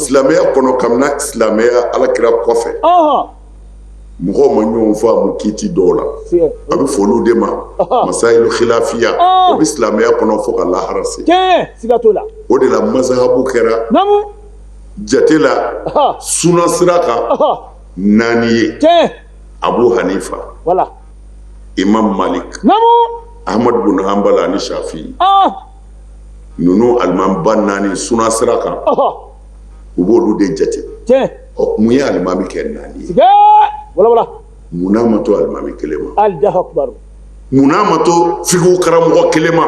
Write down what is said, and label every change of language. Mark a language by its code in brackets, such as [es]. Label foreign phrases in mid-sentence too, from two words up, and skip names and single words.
[bm] Silamɛya kɔnɔ kabini silamɛya Alakira kɔfɛ. Mɔgɔw ma ɲɔgɔn fɔ a mu kiiti dɔw la. A bɛ fɔ olu de ma. [ar] مسائل خلافية. [bm] O bɛ silamɛya kɔnɔ fo ka lahara se. Siga t'o la. O de la mazahabu kɛra. Jate la. Sunan sira kan. 4 ye. Abu Hanifa. Wala. Imam Malik. Ahmad bin Hanbal ani Shafi'i. Ninnu alimamiba 4 sunan sira kan. U b'olu de jate. Mun ye alimami kɛ 4 ye? Wala. Munna ma to alimami kelen ma? [ar] الله أكبر. [bm] Munna ma to fiqhu karamɔgɔ kelen ma?